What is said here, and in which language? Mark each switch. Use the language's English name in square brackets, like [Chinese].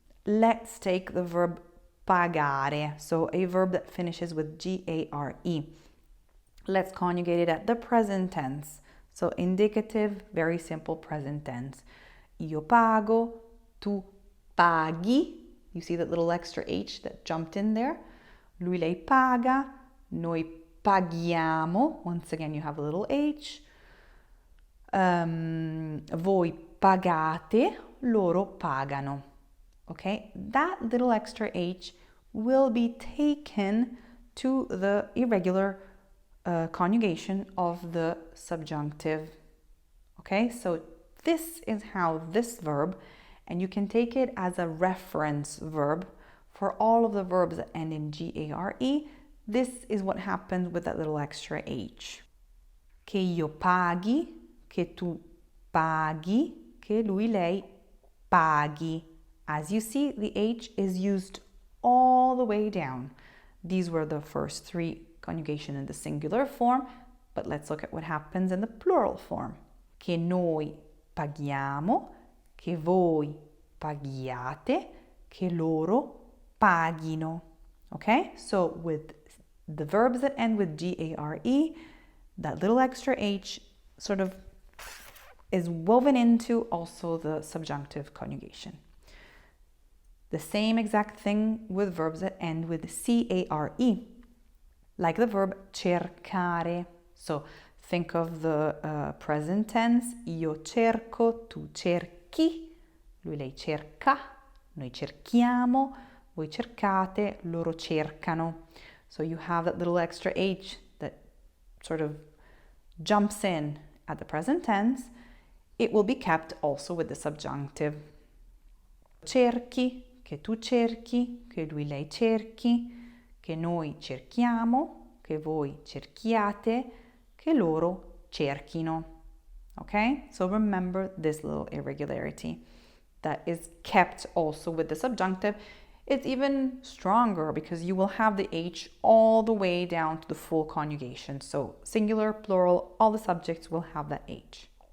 [English] Let's take the verb pagare, so a verb that finishes with GARE. Let's conjugate it at the present tense. So indicative, very simple present tense. [Italian] Io pago, tu paghi. [English] You see that little extra H that jumped in there? [Italian] Lui lei paga, noi paghiamo. [English] Once again, you have a little H. [Italian] Voi pagate, loro pagano. [English] Okay, that little extra H will be taken to the irregular conjugation of the subjunctive. Okay, so this is how this verb, and you can take it as a reference verb for all of the verbs that end in GARE. This is what happens with that little extra H. [Italian] Che io paghi, che tu paghi, che lui lei paghi. [English] As you see, the H is used all the way down. These were the first three conjugation in the singular form, but let's look at what happens in the plural form. [Italian] Che noi paghiamo, che voi paghiate, che loro paghino. [English] Okay, so with the verbs that end with GARE, that little extra H sort of is woven into also the subjunctive conjugation. The same exact thing with verbs that end with CARE, like the verb cercare. So think of the present tense, [Italian] io cerco, tu cerchi, lui lei cerca, noi cerchiamo, voi cercate, loro cercano. [English] So you have that little extra H that sort of jumps in at the present tense. It will be kept also with the subjunctive. [Italian] Cerchi, che tu cerchi, che lui lei cerchi, che noi cerchiamo, che voi cerchiate, che loro cerchino. [English] Okay? So remember this little irregularity that is kept also with the subjunctive. It's even stronger because you will have the H all the way down to the full conjugation. So singular, plural, all the subjects will have that H.